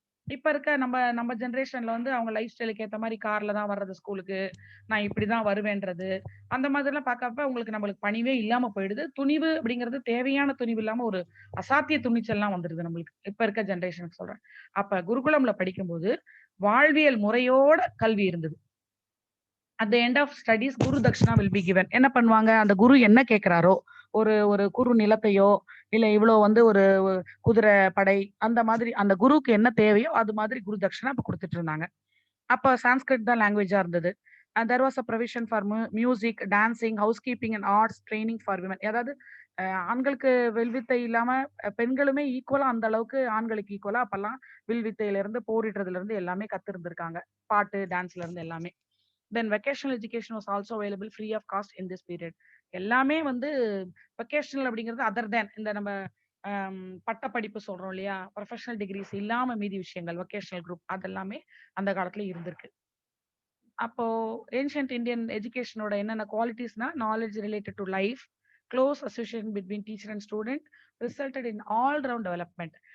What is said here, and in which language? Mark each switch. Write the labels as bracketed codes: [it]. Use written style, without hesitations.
[ta] இப்ப இருக்க நம்ம நம்ம ஜெனரேஷன்ல வந்து அவங்க லைஃப் ஸ்டைலுக்கு ஏத்த மாதிரி கார்ல தான் வர்றது ஸ்கூலுக்கு, நான் இப்படிதான் வருவேன்றது, அந்த மாதிரி எல்லாம் பார்க்கப்ப உங்களுக்கு நம்மளுக்கு பணிவே இல்லாம போயிடுது. துணிவு அப்படிங்கிறது தேவையான துணிவு இல்லாம ஒரு அசாத்திய துணிச்சல்லாம் வந்துருது நம்மளுக்கு, இப்ப இருக்க ஜெனரேஷனுக்கு சொல்றேன். அப்ப குருகுலம்ல படிக்கும்போது வாழ்வியல் முறையோட கல்வி இருந்தது. [en] at the end of studies guru dakshina will be given. [ta] என்ன பண்ணுவாங்க, அந்த குரு என்ன கேட்கிறாரோ, ஒரு குரு நிலத்தையோ இல்ல இவ்வளவு வந்து ஒரு குதிரை படை, அந்த மாதிரி அந்த குருவுக்கு என்ன தேவையோ அது மாதிரி குரு தட்சிணா அப்ப கொடுத்துட்டு இருந்தாங்க. அப்ப சான்ஸ்கிரிட் தான் லாங்குவேஜா இருந்தது. [en] and there was a provision for music, dancing, housekeeping and arts training for women. [ta] அதாவது ஆண்களுக்கு வில்வித்தை இல்லாம பெண்களுமே ஈக்குவலா, அந்த அளவுக்கு ஆண்களுக்கு ஈக்குவலா அப்பெல்லாம் வில்வித்தையில இருந்து போரிடுறதுல இருந்து எல்லாமே கத்து இருந்திருக்காங்க, பாட்டு டான்ஸ்ல இருந்து எல்லாமே. [en] then vocational education was also available free of cost in this period. [ta] எல்லாமே வந்து vocational அப்படிங்கிறது [en] other than [ta] இந்த நம்ம பட்ட படிப்பு சொல்றோம் இல்லையா, ப்ரொஃபஷனல் டிகிரிஸ் இல்லாம மீதி விஷயங்கள் vocational group அதெல்லாமே அந்த காலத்துல இருந்திருக்கு. [en] அப்போ ancient Indian எஜுகேஷனோட என்னென்ன குவாலிட்டிஸ்னா, knowledge related to life, close association between teacher and student, resulted in all round development.